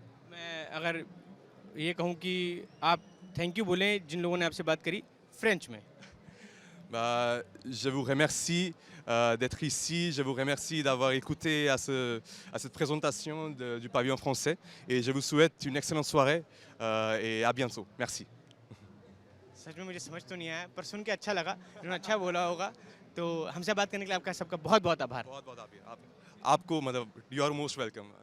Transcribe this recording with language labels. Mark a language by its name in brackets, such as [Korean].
[Hindi] मैं अगर ये कहूँ कि आप थैंक यू बोलें जिन लोगों ने आपसे बात करी फ्रेंच में। [French] Je vous remercie d'être ici, je vous remercie d'avoir écouté à cette présentation du pavillon français, et je vous souhaite une excellente soirée et à bientôt. Merci. [Hindi] सच में मुझे समझ तो नहीं आया, पर सुन के अच्छा लगा, उन्होंने अच्छा बोला होगा। तो हमसे बात करने के लिए आपका सबका बहुत बहुत आभार। बहुत बहुत आपको मतलब [English] You are most welcome.